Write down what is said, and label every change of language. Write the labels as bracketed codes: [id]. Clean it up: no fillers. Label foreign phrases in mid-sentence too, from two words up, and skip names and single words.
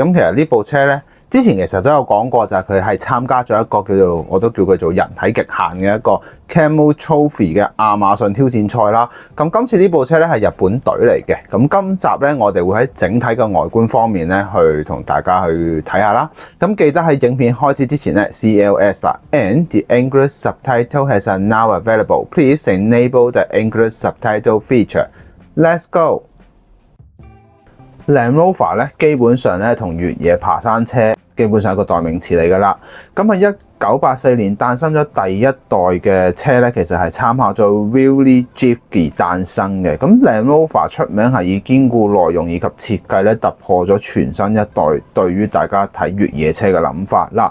[yue] 咁其實呢部車咧之前其實都有講過，就係佢係參加咗一個叫做我都叫佢做人體極限嘅一個 Camel Trophy 嘅亞馬遜挑戰賽啦。咁今次呢部車咧係日本隊嚟嘅。咁今集咧我哋會喺整體嘅外觀方面咧去同大家去睇下啦。咁記得喺影片開始之前咧 CLS 啦 ， [en] and the English subtitle has now available. Please enable the English subtitle feature. Let's go. [yue] Land Rover 咧基本上咧同越野爬山車基本上係個代名詞嚟㗎啦。咁喺1984年誕生咗第一代嘅車咧，其實係參考咗 Willys Jeep 誕生嘅。咁 Land Rover 出名係以堅固內容以及設計咧突破咗全新一代對於大家睇越野車嘅諗法啦。